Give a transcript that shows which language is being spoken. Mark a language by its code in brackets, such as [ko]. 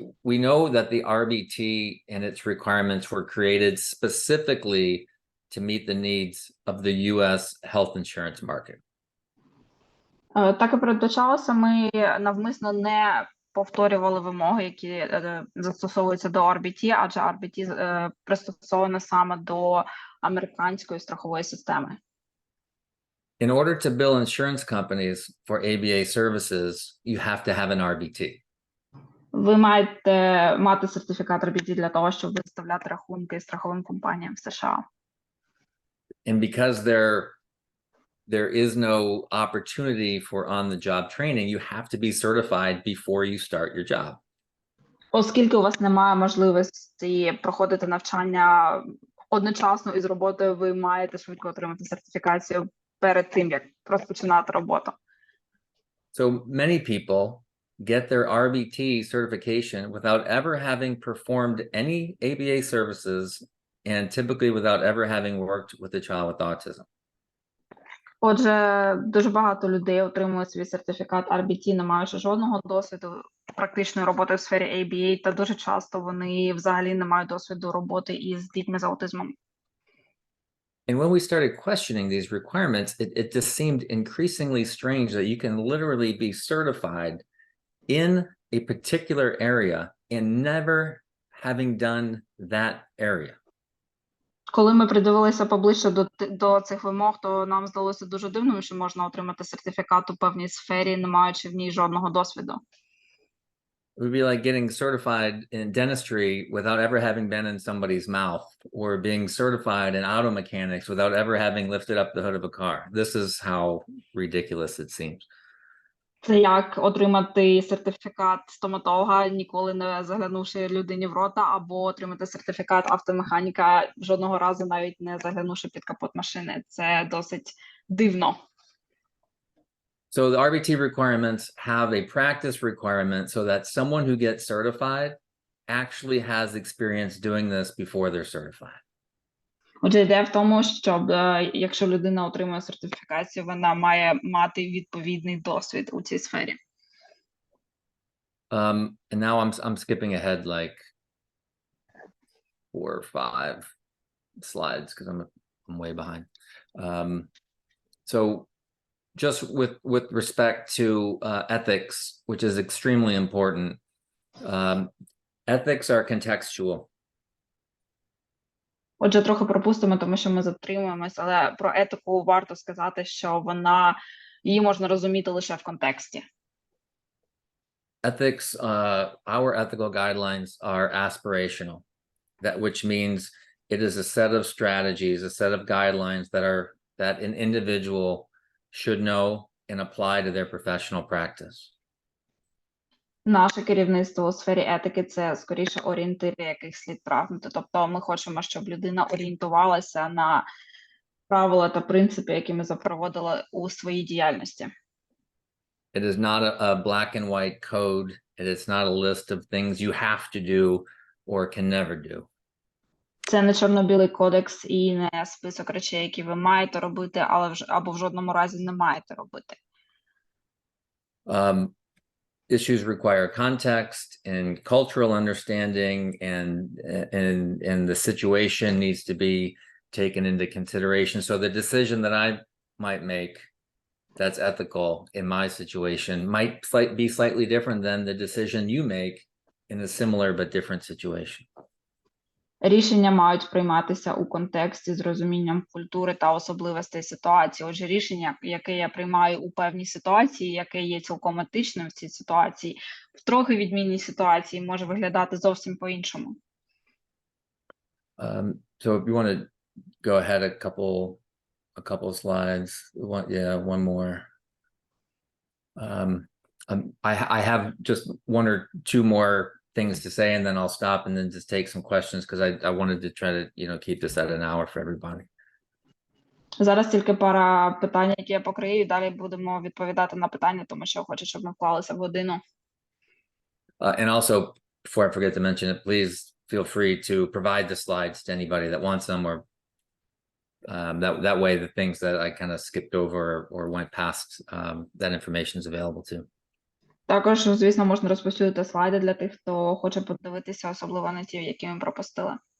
[en] We know that the RBT and its requirements were created specifically to meet the needs of the U.S. health insurance market. [uk] Так і передбачалося, ми навмисно не повторювали вимоги, які застосовуються до RBT, адже RBT пристосовано саме до американської страхової системи. [en] In order to bill insurance companies for ABA services, you have to have an RBT. [uk] Ви маєте мати сертифікат RBT для того, щоб виставляти рахунки страховим компаніям в США. [en] And because there is no opportunity for on-the-job training, you have to be certified before you start your job. [uk] Оскільки у вас немає можливості проходити навчання одночасно із роботою, ви маєте швидко отримати сертифікацію перед тим, як розпочинати роботу. [en] So many people get their RBT certification without ever having performed any ABA services and typically without ever having worked with a child with autism. [uk] Отже, дуже багато людей отримують свій сертифікат RBT, не маючи жодного досвіду практичної роботи в сфері ABA, та дуже часто вони взагалі не мають досвіду роботи із дітьми з аутизмом. [en] And when we started questioning these requirements, it just seemed increasingly strange that you can literally be certified in a particular area and never having done that area. [uk] Коли ми придивилися поближче до цих вимог, то нам здалося дуже дивним, що можна отримати сертифікат у певній сфері, не маючи в ній жодного досвіду. [en] It would be like getting certified in dentistry without ever having been in somebody's mouth, or being certified in auto mechanics without ever having lifted up the hood of a car. This is how ridiculous it seems. [uk] Це як отримати сертифікат стоматолога, ніколи не заглянувши людині в рота, або отримати сертифікат автомеханіка, жодного разу навіть не заглянувши під капот машини. Це досить дивно. [en] So the RBT requirements have a practice requirement so that someone who gets certified actually has experience doing this before they're certified. [uk] Отже, ідея в тому, щоб якщо людина отримує сертифікацію, вона має мати відповідний досвід у цій сфері. [en] And now I'm skipping ahead like 4 or 5 slides because I'm way behind. So just with respect to ethics, which is extremely important, ethics are contextual. [uk] Отже, трохи пропустимо, тому що ми затримуємось, але про етику варто сказати, що її можна розуміти лише в контексті. [en] Ethics, our ethical guidelines are aspirational, which means it is a set of strategies, a set of guidelines that an individual should know and apply to their professional practice. [uk] Наше керівництво у сфері етики – це, скоріше, орієнтири, яких слід прагнути. Тобто ми хочемо, щоб людина орієнтувалася на правила та принципи, які ми запровадили у своїй діяльності. [en] It is not a black and white code. It is not a list of things you have to do or can never do. [uk] Це не чорно-білий кодекс і не список речей, які ви маєте робити, або в жодному разі не маєте робити. [en] Issues require context and cultural understanding, and the situation needs to be taken into consideration. So the decision that I might make that's ethical in my situation might be slightly different than the decision you make in a similar but different situation. [uk] Рішення мають прийматися у контексті з розумінням культури та особливостей ситуації. Отже, рішення, яке я приймаю у певній ситуації, яке є цілком етичним в цій ситуації, в трохи відмінній ситуації може виглядати зовсім по-іншому. [en] So if you want to go ahead a couple slides, one more. I have just 1 or 2 more things to say, and then I'll stop and then just take some questions because I wanted to try to keep this at an hour for everybody. [uk] Зараз тільки пара питань, які я покрию, і далі будемо відповідати на питання, тому що хочу, щоб ми вклалися в годину. [en] And also, before I forget to mention it, please feel free to provide the slides to anybody that wants them, or that way the things that I kind of skipped over or went past, that information is available too. [uk] Також, звісно, можна розповсюдити слайди для тих, хто хоче подивитися, особливо на ті, які ми пропустили.